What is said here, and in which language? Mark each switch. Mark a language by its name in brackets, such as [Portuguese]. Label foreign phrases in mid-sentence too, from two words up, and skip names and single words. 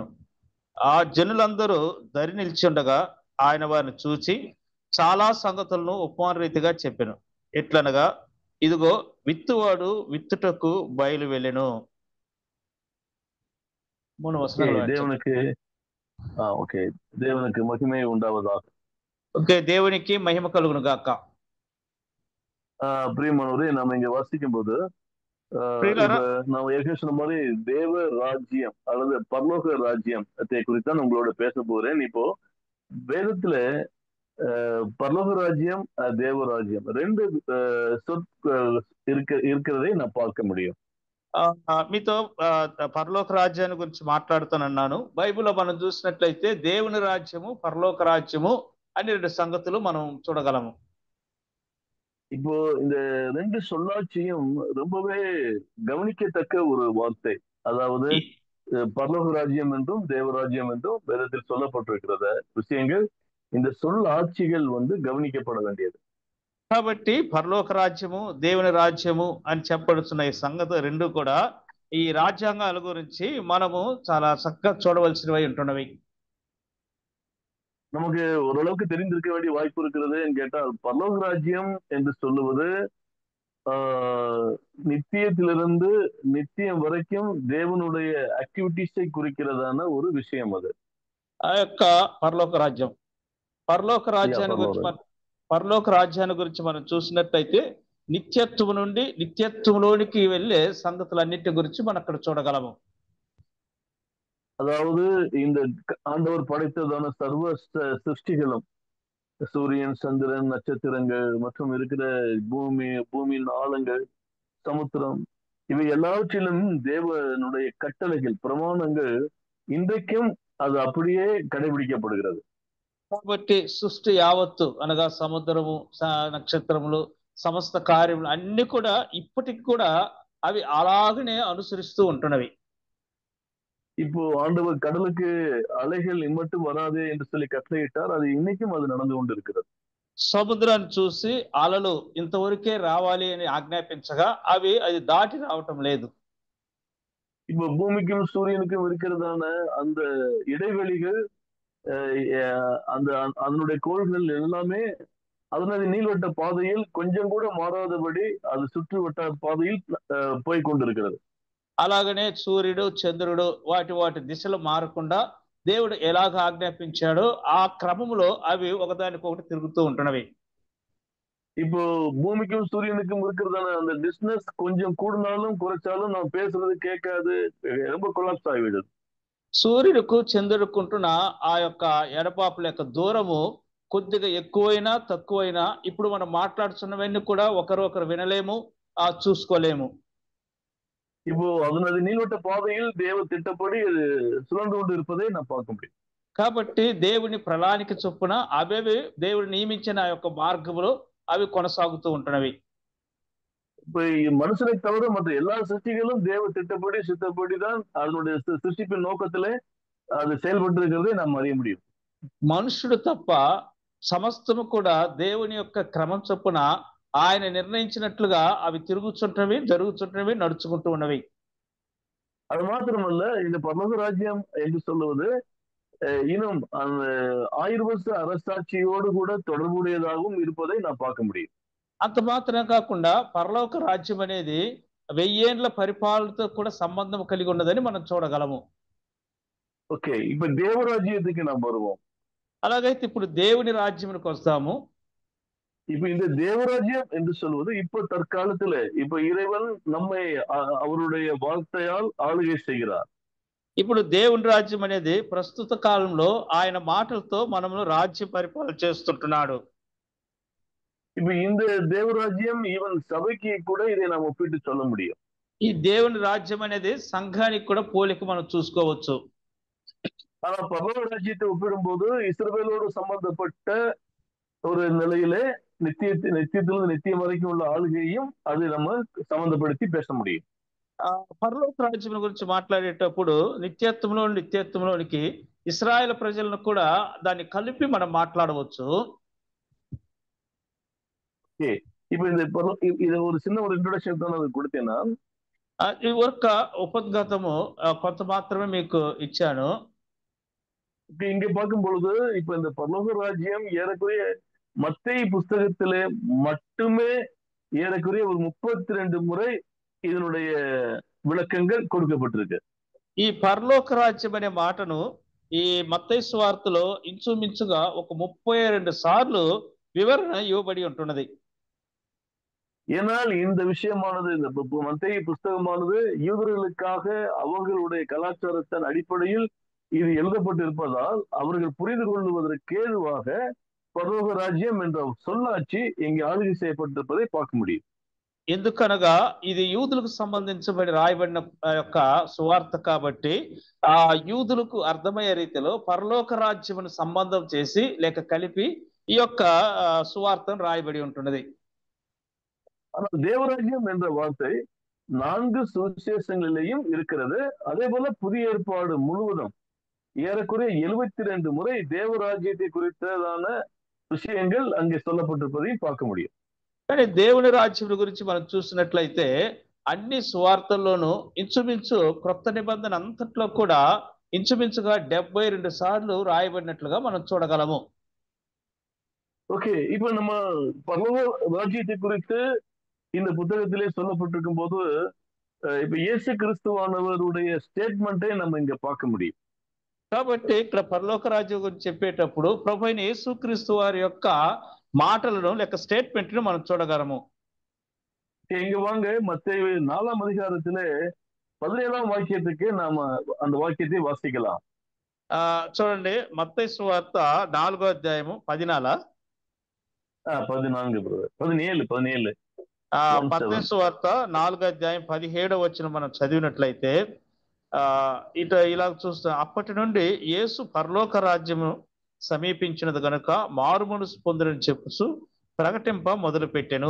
[Telugu] ఆ జనులందరూ దరి నిలిచి ఉండగా ఆయన వారిని చూచి చాలా సంగతులను ఉపమాన రీతిగా చెప్పెను. ఎట్లనగా, ఇదిగో విత్తువాడు విత్తుటకు బయలు వెళ్ళెను. దేవునికి మహిమ ఉండావதாக. ఓకే, దేవునికి మహిమ కలుగును గాక. [Tamil] பிரியமானவரே, நாம இங்க வாசிக்கும் போது நாம ஏற்கனவே சொன்ன மாதிரி தேவ ராஜ்யம் அல்லது பரலோக ராஜ்யத்தை குறித்தான் உங்களோட பேச போறேன். இப்போ வேதத்துல பரலோக ராஜ்யம், தேவ ராஜ்யம் ரெண்டு இருக்கிறதை நான் பார்க்க முடியும். [Telugu] మీతో పరలోక రాజ్యాన్ని గురించి మాట్లాడుతానన్నాను. బైబిల్లో మనం చూసినట్లయితే దేవుని రాజ్యము, పరలోక రాజ్యము అని 2 సంగతులు మనం చూడగలము. [Tamil] இப்போ இந்த 2 சொல்லாட்சியும் ரொம்பவே கவனிக்கத்தக்க ஒரு வார்த்தை. அதாவது பரலோக ராஜ்யம் என்றும் தேவராஜ்யம் என்றும் வேதத்தில் சொல்லப்பட்டிருக்கிறத விஷயங்கள், இந்த சொல்லாட்சிகள் கவனிக்கப்பட வேண்டியது. [Telugu] కాబట్టి పరలోక రాజ్యము, దేవుని రాజ్యము అని చెప్పబడుతున్న ఈ సంగతి 2 కూడా ఈ రాజ్యాంగాల గురించి మనము చాలా చక్కగా చూడవలసినవి ఉంటున్నవి. [Tamil] நமக்கு ஓரளவுக்கு தெரிந்திருக்க வேண்டிய வாய்ப்பு இருக்கிறது கேட்டால், பரலோக ராஜ்யம் என்று சொல்லுவது நித்தியத்திலிருந்து நித்தியம் வரைக்கும் தேவனுடைய ஆக்டிவிட்டிஸை குறிக்கிறதான ஒரு விஷயம். அது [Telugu] ఆ యొక్క పరలోక రాజ్యాన్ని గురించి మనం చూసినట్లయితే నిత్యత్వం నుండి నిత్యత్వంలోనికి వెళ్ళే సంగతులన్నిటి గురించి మనం అక్కడ చూడగలము. [Tamil] அதாவது இந்த ஆண்டவர் படைத்ததான சர்வ சிருஷ்டிகளும், சூரியன், சந்திரன், நட்சத்திரங்கள் மற்றும் இருக்கிற பூமியின் ஆழங்கள், சமுத்திரம், இவை எல்லாவற்றிலும் தேவனுடைய கட்டளைகள், பிரமாணங்கள் இன்றைக்கும் அது அப்படியே கடைபிடிக்கப்படுகிறது. [Telugu] కాబట్టి సృష్టి యావత్తు అనగా సముద్రము, నక్షత్రములు, సమస్త కార్యములు అన్ని కూడా ఇప్పటికి కూడా అవి అలాగనే అనుసరిస్తూ ఉంటున్నవి. [Tamil] இப்போ ஆண்டவர் கடலுக்கு அலைகள் இம்மட்டும் வராதே என்று சொல்லி கட்டளையிட்டார். அது இன்னைக்கும் அது நடந்து கொண்டு இருக்கிறது. [Telugu] సముద్రాన్ని చూసి అలలు ఇంతవరకే రావాలి అని ఆజ్ఞాపించగా అది దాటి రావటం లేదు. [Tamil] இப்போ பூமிக்கும் சூரியனுக்கும் இருக்கிறதான அந்த இடைவெளிகள், அதனுடைய கோள்கள் எல்லாமே அதனது நீள்வட்ட பாதையில் கொஞ்சம் கூட மாறாதபடி அது சுற்றுவட்ட பாதையில் போய் கொண்டிருக்கிறது. [Telugu] అలాగనే సూర్యుడు, చంద్రుడు వాటి దిశలు మారకుండా దేవుడు ఎలాగ ఆజ్ఞాపించాడో ఆ క్రమంలో అవి ఒకదానికొకటి తిరుగుతూ ఉంటున్నవి. [Tamil] இப்போ பூமிக்கும் சூரியனுக்கும் இருக்கிறதான அந்த டிஸ்டன்ஸ் கொஞ்சம் கூடினாலும் குறைச்சாலும் நம்ம பேசுறது கேட்காது, ரொம்ப கொலாப்ஸ் ஆகிவிடுது. [Telugu] సూర్యుడుకు చంద్రుడుకు ఉంటున్న ఆ యొక్క ఎడపాపుల యొక్క దూరము కొద్దిగా ఎక్కువైనా తక్కువైనా ఇప్పుడు మనం మాట్లాడుతున్నవన్నీ కూడా ఒకరు వినలేము, చూసుకోలేము. [Tamil] இப்போ அதனது நீள்வட்ட பாதையில் தேவ திட்டப்படி சுழன்று கொண்டு இருப்பதை நான் பார்க்க முடியும். [Telugu] కాబట్టి దేవుని ప్రణాళిక చొప్పున అవి దేవుడు నియమించిన ఆ యొక్క మార్గంలో అవి కొనసాగుతూ ఉంటున్నవి. [Tamil] இப்ப மனுஷனை தவிர மற்ற எல்லா சிருஷ்டிகளும் தேவ திட்டப்படி சித்தப்படிதான் அதனுடைய சிருஷ்டிப்பின் நோக்கத்திலே அது செயல்பட்டு இருக்கிறதை நாம் அறிய முடியும். [Telugu] మనుషుడు తప్ప సమస్తము కూడా దేవుని యొక్క క్రమం చొప్పున ఆయన నిర్ణయించినట్లుగా అవి తిరుగుచుంటవి, జరుగుచుంటవి, నడుచుకుంటూ ఉన్నవి. [Tamil] அது மாத்திரமல்ல, இந்த பரலோக ராஜ்யம் என்று சொல்லுவது இன்னும் அந்த 1000 வருஷ அரசாட்சியோடு கூட தொடர்புடையதாகவும் இருப்பதை நான் பார்க்க முடியும். [Telugu] అంత మాత్రం కాకుండా పరలోక రాజ్యం అనేది వెయ్యేండ్ల పరిపాలనతో కూడా సంబంధం కలిగి ఉన్నదని మనం చూడగలము. [Tamil] ஓகே, இப்ப தேவராஜ்யத்துக்கு நாம் வருவோம். [Telugu] అలాగైతే ఇప్పుడు దేవుని రాజ్యమునికి వస్తాము. [Tamil] இப்ப இந்த தேவராஜ்யம் என்று சொல்வது இப்ப தற்காலத்துல இப்ப இறைவன் நம்மை அவருடைய வார்த்தையால் ஆளுகை செய்கிறார். [Telugu] ఇప్పుడు దేవుని రాజ్యం అనేది ప్రస్తుత కాలంలో ఆయన మాటలతో మనము రాజ్య పరిపాలన చేస్తుంటున్నాడు. [Tamil] இப்ப இந்த தேவராஜ்யம் ஈவன் சபைக்கு கூட இதை நாம் ஒப்பிட்டு சொல்ல முடியும். [Telugu] ఈ దేవుని రాజ్యం అనేది సంఘానికి కూడా పోలిక మనం చూసుకోవచ్చు. [Tamil] ஆனா பரலோக ராஜ்யத்தை ஒப்பிடும்போது இஸ்ரவேலோடு சம்பந்தப்பட்ட ஒரு நிலையிலே நித்தியத்திலிருந்து நித்தியம் வரைக்கும் உள்ள ஆளுகையும் அது நம்ம சம்பந்தப்படுத்தி பேச முடியும். [Telugu] పరలోక రాజ్యం గురించి మాట్లాడేటప్పుడు నిత్యత్వంలోనికి ఇశ్రాయేలు ప్రజలను కూడా దాన్ని కలిపి మనం మాట్లాడవచ్చు. [Tamil] இப்ப இந்த இது ஒரு சின்ன ஒரு ఇంట్రొడక్షన్ தான் నాకు கொடுத்தேன்னா [Telugu] ఈ ఒక్క ఉపద్ఘాతము కొంత మాత్రమే మీకు ఇచ్చాను. [Tamil] இங்க பார்க்கும் பொழுது இப்ப இந்த பரலோக ராஜ்யம் ஏறக்குறைய மத்தேயு புஸ்தகத்திலே மட்டுமே ஏறக்குறைய ஒரு 32 முறை இதனுடைய விளக்கங்கள் கொடுக்கப்பட்டிருக்கு. [Telugu] ఈ పరలోక రాజ్యం అనే మాటను ఈ మత్తయి సువార్తలో ఇంచుమించుగా ఒక 32 సార్లు వివరణ ఇవ్వబడి ఉంటున్నది. [Tamil] ஏனால் இந்த விஷயமானது இந்த மத்தேயு புஸ்தகமானது யூதர்களுக்காக அவர்களுடைய கலாச்சாரத்தின் அடிப்படையில் இது எழுதப்பட்டிருப்பதால் அவர்கள் புரிந்து கொள்வதற்கு ஏதுவாக பரலோக ராஜ்யம் என்ற சொல்லாட்சி இங்கே ஆளுகை செய்யப்பட்டிருப்பதை பார்க்க முடியும். [Telugu] ఎందుకనగా ఇది యూదులకు సంబంధించబడి రాయబడిన యొక్క సువార్త కాబట్టి ఆ యూదులకు అర్థమయ్యే రీతిలో పరలోక రాజ్యమును సంబంధం చేసి లేక కలిపి ఈ యొక్క సువార్తను రాయబడి ఉంటున్నది. [Tamil] ஆனால் தேவராஜ்யம் என்ற வார்த்தை 4 சுவிசேஷங்களிலேயும் இருக்கிறது. அதே போல புதிய ஏற்பாடு முழுவதும் ஏறக்குறைய 72 முறை தேவராஜ்யத்தை குறித்ததான விஷயங்கள் அங்கே சொல்லப்பட்டிருப்பதையும் பார்க்க முடியும். [Telugu] కానీ దేవుని రాజ్యం గురించి మనం చూసినట్లయితే అన్ని సువార్తల్లోనూ ఇంచుమించు క్రొత్త నిబంధన అంతట్లో కూడా ఇంచుమించుగా 72 సార్లు రాయబడినట్లుగా మనం చూడగలము. [Tamil] ஓகே, இப்ப நம்ம பரலோக ராஜ்யத்தை குறித்து இந்த புத்தகத்திலே சொல்லப்பட்டிருக்கும் போது இப்ப இயேசு கிறிஸ்துவானவருடைய ஸ்டேட்மெண்ட்டை நம்ம இங்க பார்க்க முடியும். [Telugu] కాబట్టి ఇక్కడ పరలోక రాజ్యం గురించి చెప్పేటప్పుడు ప్రభువైన యేసుక్రీస్తు వారి యొక్క మాటలను లేక స్టేట్మెంట్ ను మనం చూడగలము. [Tamil] இங்க வாங்க மத்தேயு 4ஆம் அதிகாரத்திலே 17ஆம் வாக்கியத்துக்கு நாம அந்த வாக்கியத்தை வாசிக்கலாம். [Telugu] చూడండి మత్తయి సువార్త 4వ అధ్యాయము 14 14 బ్రదర్ 17 మత్తయి సువార్త 4వ అధ్యాయం 17వ వచనం మనం చదివినట్లయితే ఇలా చూస్తాం. అప్పటి నుండి యేసు పరలోక రాజ్యము సమీపించినది గనుక మారు మనసు పొందునని చెప్పుచు ప్రకటింప మొదలు పెట్టెను.